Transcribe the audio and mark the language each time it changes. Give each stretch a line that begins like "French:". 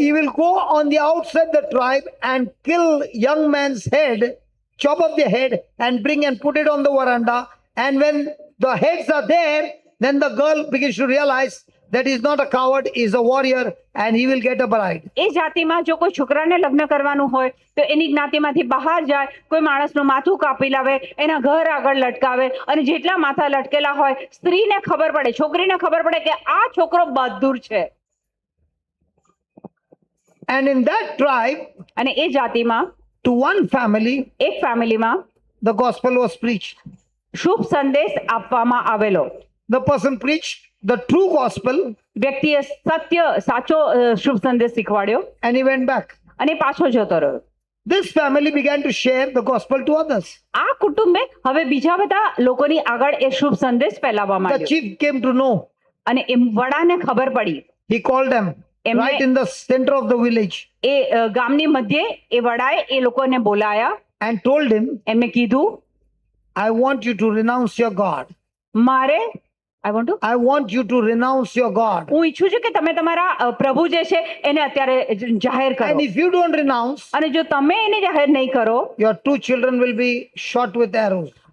English: he will go on the outside the tribe and kill young man's head, chop off the head and bring and put it on the veranda. And when the heads are there, then the girl begins to realize that he's not a coward, he's a warrior and he will get a bride.
Gujarati: એ જાતિમાં જો કોઈ છોકરાને લગ્ન કરવાનું હોય તો એની જ્ઞાતિમાંથી બહાર જાય, કોઈ માણસનું માથું કાપી લાવે, એના ઘર આગળ લટકાવે અને જેટલા માથા લટકેલા હોય સ્ત્રીને ખબર પડે, છોકરીને ખબર પડે કે આ છોકરો બહાદુર છે.
English: And in that tribe,
Gujarati: અને એ જાતિમાં
English: to one family,
Gujarati: એક ફેમિલીમાં
English: the gospel was preached.
Gujarati: શુભ સંદેશ આપવામાં આવેલો.
English: The person preached the true gospel
Gujarati: વ્યક્તિએ સત્ય સાચો શુભ સંદેશ શીખવાડ્યો
English: and he went back.
Gujarati: અને પાછો જતો રહ્યો.
English: This family began to share the gospel to others.
Gujarati: આ કુટુંબે હવે બીજા બધા લોકોની આગળ એ શુભ સંદેશ ફેલાવવા
English: The
Gujarati: માંડ્યો.
English: chief came to know.
Gujarati: અને એ વડાને ખબર પડી.
English: He called them right in the center of the village
Gujarati: એ ગામની મધ્યે એ વડાએ એ લોકોને બોલાયા
English: and told him,
Gujarati: એમને કીધું
English: I want you to renounce your God.
Gujarati: મારે
English: I want you to renounce your God.
Gujarati: હું ઈચ્છું છું કે તમે તમારા પ્રભુ જે છે એને અત્યારે જાહેર
English: And
Gujarati: કરો.
English: if you don't renounce,
Gujarati: અને જો તમે એને જાહેર નહીં કરો
English: your 2 children will be shot with arrows.